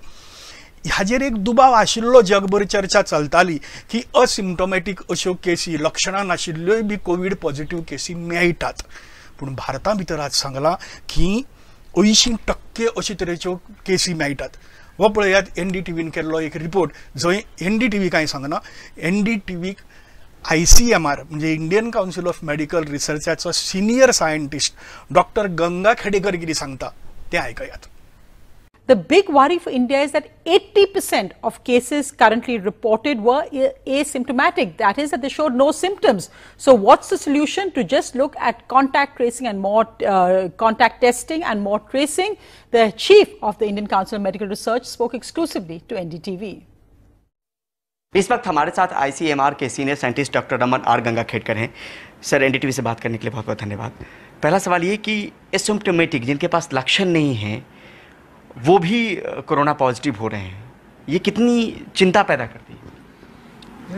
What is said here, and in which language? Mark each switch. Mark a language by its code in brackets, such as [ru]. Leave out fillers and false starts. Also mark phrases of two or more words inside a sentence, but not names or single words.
[kok] हाजेर एक दुबाव आशिल्लो, जगभर चर्चा चलताली की असिम्टोमॅटीक अश्यो केसी, लक्षणां नाशिल्ल्योय बी कोविड पॉझिटिव्ह केसी मेळटात. पूण भारता भितर आज सांगलां की 80% अशे तरेच्यो केसी मेळटात. हो पळयात, NDTVन केल्लो एक रिपोर्ट, जंय NDTV कांय सांगना. NDTVक ICMR म्हणजे इंडियन कावन्सील ऑफ मेडिकल रिसर्चाचो सिनियर सायंटिस्ट डॉक्टर गंगा खेडेकर कितें सांगता तें आयकयात. [en] The big worry for India is that 80% of cases currently reported were asymptomatic. That is, that they showed no symptoms. So what's the solution? To just look at contact tracing and more contact testing and more tracing. The chief of the Indian Council of Medical Research spoke exclusively to NDTV. [hi] इस वक्त हमारे साथ ICMR के सीनियर साइंटिस्ट डॉक्टर रमन आर गंगाखेडकर हैं। सर, NDTV से बात करने के लिए बहुत बहुत धन्यवाद। पहला सवाल ये कि एसिम्प्टोमेटिक जिनके पास लक्षण नहीं हैं वो भी कोरोना पॉजिटिव हो रहे हैं, ये कितनी चिंता पैदा करती है?